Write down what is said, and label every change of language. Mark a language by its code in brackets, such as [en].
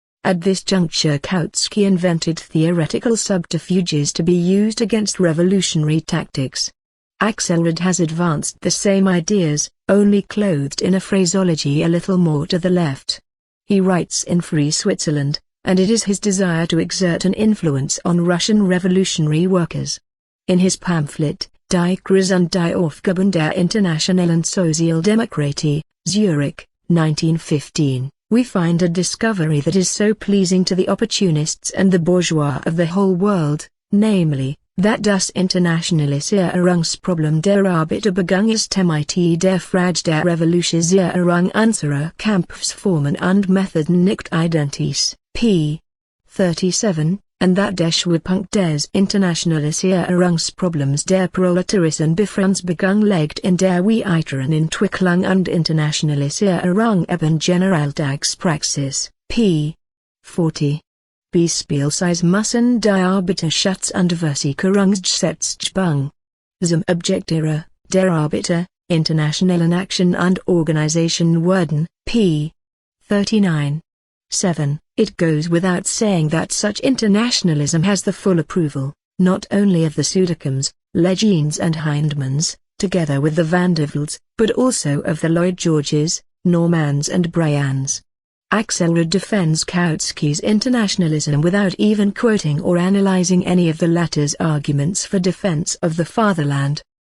[en] At this juncture Kautsky invented theoretical subterfuges to be used against revolutionary tactics. Axelrod has advanced the same ideas, only clothed in a phraseology a little more to the left. He writes in Free Switzerland, and it is his desire to exert an influence on Russian revolutionary workers. In his pamphlet, [de] Die Krise und die Aufgaben der internationalen Sozialdemokratie, [en] Zurich, 1915, we find a discovery that is so pleasing to the opportunists and the bourgeois of the whole world, namely, that [de] das Internationalisierungsproblem der Arbeiterbewegung ist mit der Frage der Revolutionisierung unserer Kampfformen und Methoden nicht identisch, [en] p. [de] 37, [en] and that [de] der Schwerpunkt des Internationalisierungsproblems der Proletarischen Befreiungsbewegung liegt in der weiteren Entwicklung und Internationalisierung eben Generaltagspraxis, p. 40. Beispielsweise müssen die Arbeiterschutz- und Versicherungsgesetzgebung zum Objekt der Arbeiter, internationalen Action und Organisation werden, p. 39. 7. [en] It goes without saying that such internationalism has the full approval, not only of the Sudekums, Legines and Hindmans, together with the Vanderveldes, but also of the Lloyd Georges, Normans and Brians. Axelrod defends Kautsky's internationalism without even quoting or analyzing any of the latter's arguments for defense of the fatherland.